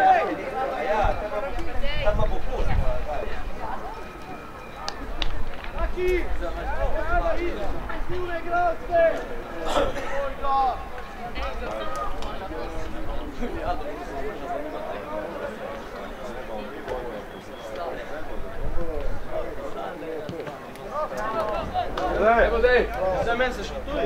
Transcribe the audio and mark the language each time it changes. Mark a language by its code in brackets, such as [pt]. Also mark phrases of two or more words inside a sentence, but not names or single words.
[sr] Sad ma popust! [pt] Aqui! Olha aí! Segura, Graça! Olha! [sr] Evo dej! Za mene se šutuje!